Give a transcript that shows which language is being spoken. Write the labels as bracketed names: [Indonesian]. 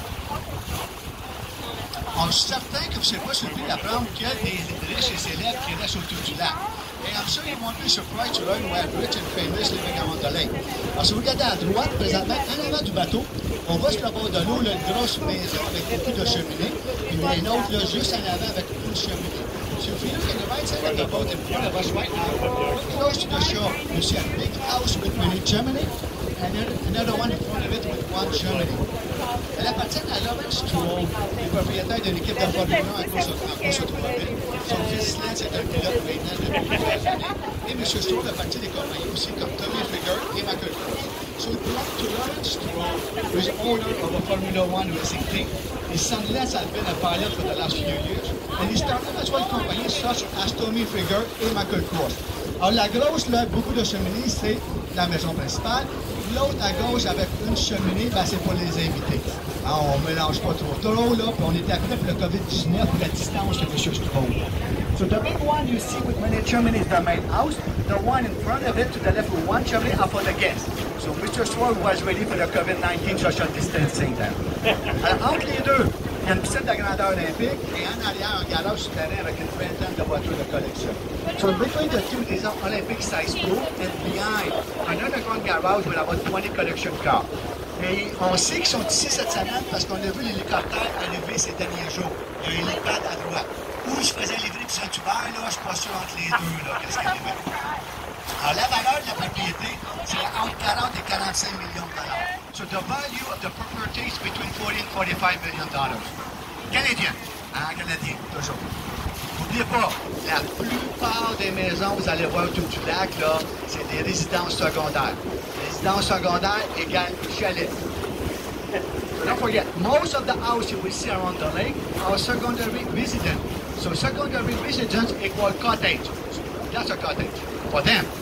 [French] Alors, je suis certain que vous ne serez pas surpris d'apprendre qu'il y a des riches et célèbres qui restent autour du lac. [English] Et I'm sure you won't be surprised to learn where rich and famous living around the lake. [French] Alors, si vous regardez à droite, présentement, en avant du bateau, on voit sur le bord de l'eau une grosse maison avec beaucoup de cheminées. Puis il y en a une autre là, juste en avant avec une cheminée. [English] So if you look at the right side of the boat in front of us right now, look close to the shore. You see a big house with many chimney, and then another one in front of it with one chimney. [French] Elle appartient à Lawrence Stroll, le propriétaire de l'équipe de Formule 1 en course automobile. Son fils Lance est un pilote maintenant depuis plusieurs années. Et M. Stroll a parti des compagnies aussi comme Tommy Figure et Michael Kors. [English] So it belonged to Lawrence Stroll, who is owner of a Formula 1 racing team. His son Lance has been a pilot for the last few years, and he started as well companies such as Tommy Figure and Michael Kors. [French] Alors, la grosse, là, beaucoup de cheminées, c'est la maison principale. L'autre, à gauche, avec une cheminée, ben, c'est pour les invités. Alors, on ne mélange pas trop, là, puis on était après pour le COVID-19, pour la distance, c'est juste trop. [English] So the big one you see with many chimneys is the main house. The one in front of it to the left with one chimney are for the guests. So Mr. Sword was ready for the COVID-19 social distancing then. [French] Alors, entre les deux, il y a une piscine de grandeur olympique et en arrière, un garage souterrain avec une vingtaine de voitures de collection. [English] So between the two, there's an Olympic size pool and behind an underground garage with about 20 collection cars. [French] Et on sait qu'ils sont ici cette semaine parce qu'on a vu l'hélicoptère arriver ces derniers jours. Il y a un hélipad à droite. Où je faisais livrer du Saint-Hubert, là, je suis pas sûr entre les deux, là, qu'est-ce qu'il y avait. Alors, la valeur de la propriété, c'est entre 40 et 45 millions de dollars. [English] So the value of the property is between 40 and 45 million dollars. [French] Canadien. Hein, canadien, toujours. N'oubliez pas, la plupart des maisons, vous allez voir tout du lac, là, c'est des résidences secondaires. Résidences secondaires égale chalet. [English] So don't forget, most of the houses you will see around the lake are secondary residents. So secondary residence equal cottage. That's a cottage for them.